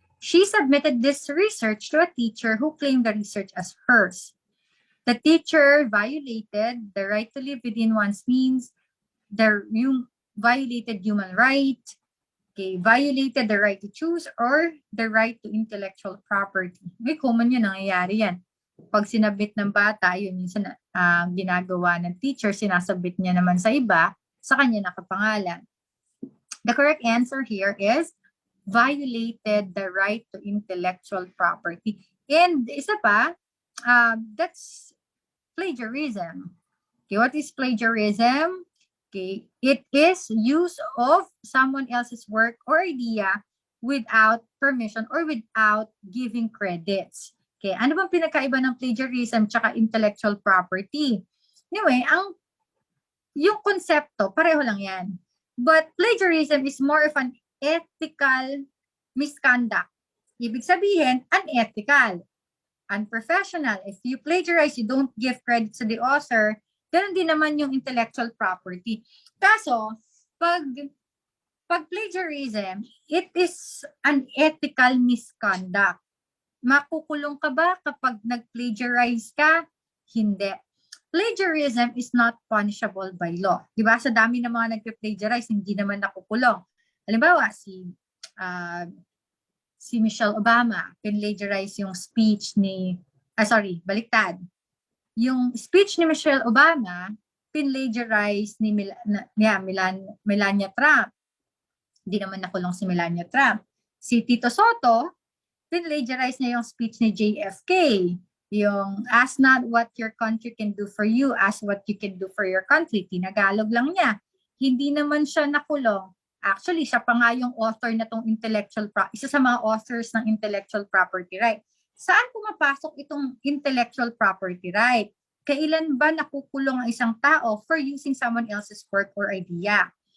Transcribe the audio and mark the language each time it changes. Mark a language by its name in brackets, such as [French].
[English] She submitted this research to a teacher who claimed the research as hers. The teacher violated the right to live within one's means, violated human right, okay, violated the right to choose, or the right to intellectual property. [Filipino] May common yun, nangyayari yan. Pag sinabit ng bata, yun minsan ginagawa ng teacher, sinasabit niya naman sa iba, sa kanya nakapangalan. [English] The correct answer here is violated the right to intellectual property. And [Filipino] isa pa, [English] that's plagiarism. Okay, what is plagiarism? Okay, it is use of someone else's work or idea without permission or without giving credits. [Filipino] Okay, ano bang pinakaiba ng plagiarism tsaka intellectual property? Anyway, ang yung konsepto, pareho lang yan. [English] But plagiarism is more of an ethical misconduct. [Filipino] Ibig sabihin, unethical, unprofessional. [English] If you plagiarize, you don't give credit to the author, [Filipino] ganun din naman yung [English] intellectual property. [Filipino] Kaso, pag [English] plagiarism, it is an ethical misconduct. [Filipino] Makukulong ka ba kapag nag-plagiarize ka? Hindi. [English] Plagiarism is not punishable by law. [Filipino] Diba? Sa dami ng mga nag-plagiarize, hindi naman nakukulong. Halimbawa, si Michelle Obama, plagiarize yung speech ni, baliktad. Yung speech ni Michelle Obama, plagiarize ni Melania Trump. Hindi naman nakulong si Melania Trump. Si Tito Soto, plagiarize niya yung speech ni JFK. [English] Yung, ask not what your country can do for you, ask what you can do for your country. [Filipino] Tinagalog lang niya. Hindi naman siya nakulong. Actually, siya pa nga yung author na tong isa sa mga authors ng intellectual property right. Saan pumapasok itong intellectual property right? Kailan ba nakukulong ang isang tao [English] for using someone else's work or idea?